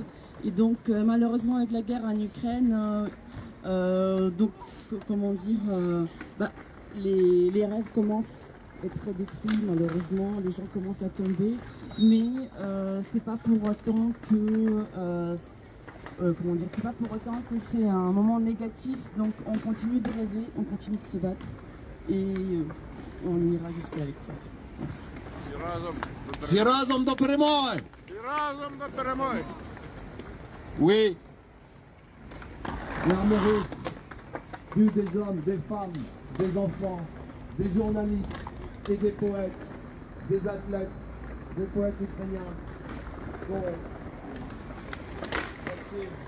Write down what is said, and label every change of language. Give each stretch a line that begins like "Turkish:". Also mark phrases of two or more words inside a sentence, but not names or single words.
French: Et donc, malheureusement, avec la guerre en Ukraine, donc, comment dire, les rêves commencent à être détruits, malheureusement, les gens commencent à tomber, mais c'est pas pour autant que comment dire, c'est pas pour autant que c'est un moment négatif, donc on continue de rêver, on continue de se battre et on ira jusqu'à la victoire. Merci.
Ukrainian: Всі разом до перемоги! І разом до перемоги!
French: Oui. L'armée russe tue des hommes, des femmes, des enfants, des journalistes et des poètes, des athlètes, des poètes ukrainiens. Bon. Merci.